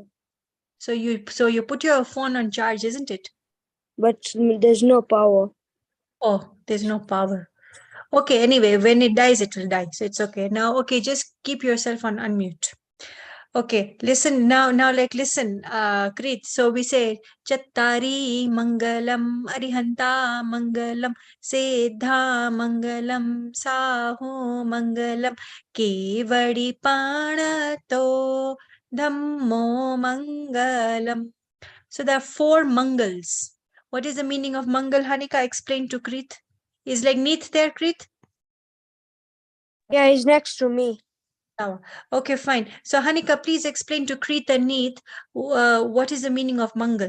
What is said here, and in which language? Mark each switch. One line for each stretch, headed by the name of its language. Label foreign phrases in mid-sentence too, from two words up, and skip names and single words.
English: so you put your phone on charge, isn't it? But there's no power. Oh, there's no power. Okay, anyway, when it dies, it will die. So it's okay. Now, okay, just keep yourself on unmute. Okay, listen now, listen, Kreet. So we say,
Prakrit languages: Chattari Mangalam, Arihanta Mangalam, Siddha Mangalam, Sahu Mangalam, Kevadi Panato, Dhammo Mangalam.
English: So there are 4 Mangals. What is the meaning of Mangal, Hanika? Explain to Kreet. Is like Neet there, Kreet? Yeah, he's next to me. Okay, fine. So Hanika, please explain to Kreet and Neet what is the meaning of Mangal.